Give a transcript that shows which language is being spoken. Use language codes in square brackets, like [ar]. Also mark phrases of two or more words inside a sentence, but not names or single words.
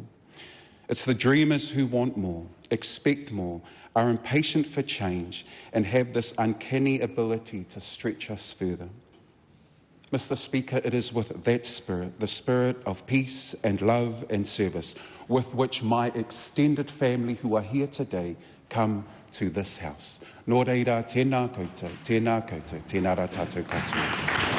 [en] It's the dreamers who want more, expect more, are impatient for change, and have this uncanny ability to stretch us further. Mr. Speaker, it is with that spirit, the spirit of peace and love and service, with which my extended family who are here today come to this house. [mi] Nō reira, tēnā koutou, tēnā koutou, tēnā rā tātou katoa.